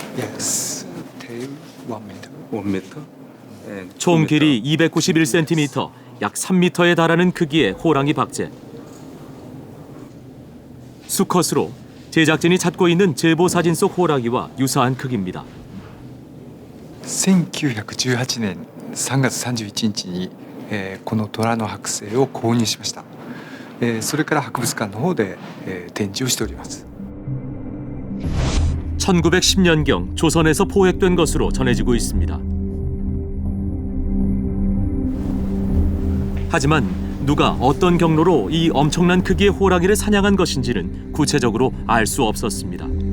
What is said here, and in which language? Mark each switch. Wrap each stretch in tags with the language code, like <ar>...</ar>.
<en>Yes. Tail 1 meter. 1 meter. And</en> <ko>총 길이 291cm, 약 3m에 달하는 크기의 호랑이 박제. 수컷으로 제작진이 찾고 있는 제보 사진 속 호랑이와 유사한 크기입니다.</ko> <ja>1918年3月31日に、この虎の剥製を購入しました。それから博物館の方で、展示をしております。</ja> <ko>1910년경 조선에서 포획된 것으로 전해지고 있습니다. 하지만 누가 어떤 경로로 이 엄청난 크기의 호랑이를 사냥한 것인지는 구체적으로 알 수 없었습니다.</ko>